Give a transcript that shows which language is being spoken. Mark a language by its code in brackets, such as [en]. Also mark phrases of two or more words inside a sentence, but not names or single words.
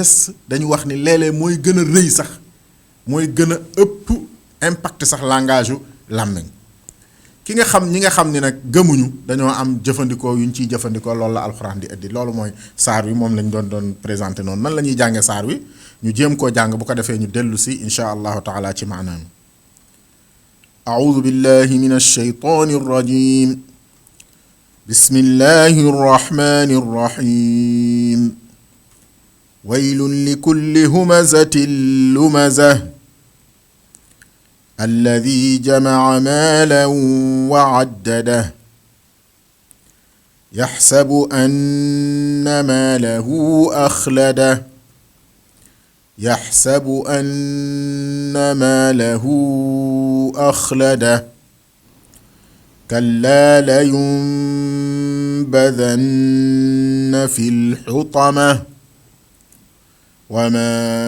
[wo] geste dañu wax ni léeg-léeg mooy gën a rëy sax mooy gën a ëpp impact sax langage u làmmiñ ñi nga xam ni nag gëmuñu dañoo am jëfandikoo yuñ ciy jëfandikoo loolu la alxuraan di indi loolu mooy saar wi moom lañ doon présenté noonu nan la ñuy jànge saar wi ñu jéem koo jàng bu ko defee ñu dellu si [ar] إن شاء الله تعالى [wo] ci maanaam [ar] أعوذ بالله من الشيطان الرجيم بسم الله الرحمن الرحيم ويل لكل همزة لمزة الذي جمع مالا وعدده يحسب أن ماله أخلده يحسب أن ماله أخلده كلا لينبذن في الحطمة وما